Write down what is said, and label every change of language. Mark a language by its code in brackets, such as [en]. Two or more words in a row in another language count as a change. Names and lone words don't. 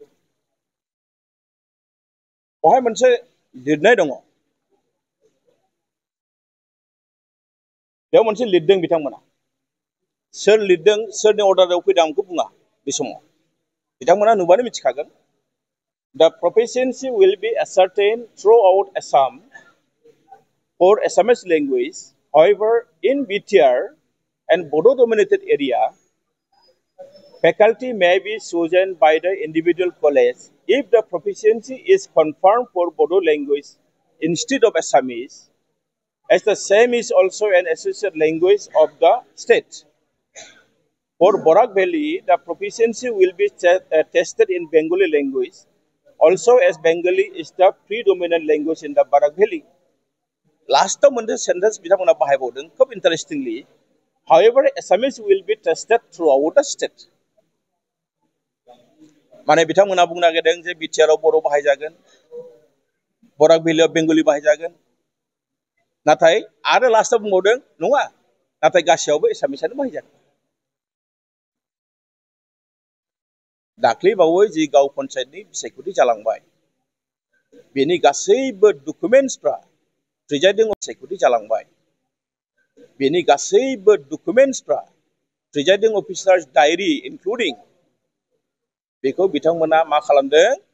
[brx] बेवहाय मोनसे लिरनाय दङ बेयाव मोनसे लिरदों बिथांमोना सोर लिरदों सोरनि अर्डाराव फैदों आं बेखौ बुङा बे समाव बिथांमोना नुबानो मिथिखागोन। [en] The proficiency will be ascertained throughout Assam for Assamese language. However, in BTR and Bodo-dominated area, faculty may be chosen by the individual college if the proficiency is confirmed for Bodo language instead of Assamese, as the same is also an associate language of the state. For Borak Valley, the proficiency will be tested in Bengali language, also as Bengali is the predominant language in the Barak Valley. Last time one sentence [brx] बिथांमोना बाहायबावदों खोब [en] interestingly. However, Assamese will be tested throughout the state. [brx] माने बिथांमोना बुंनो नागिरदों जे बिटिआरआव बर' बाहायजागोन बराक भेलियाव बेंगलि बाहायजागोन नाथाय आरो लास्टआव बुंबावदों नङा नाथाय गासैयावबो एसामिसआनो बाहायजागोन। दाख्लैबावै जि गाव पन्सायतनि बिसायख'थि जालांबाय बेनि गासैबो डकुमेन्टसफ्रा [en] presiding secretary [brx] जालांबाय बेनि गासैबो डकुमेन्ट्सफ्रा [en] presiding officers diary including [brx] बेखौ बिथांमोना मा खालामदों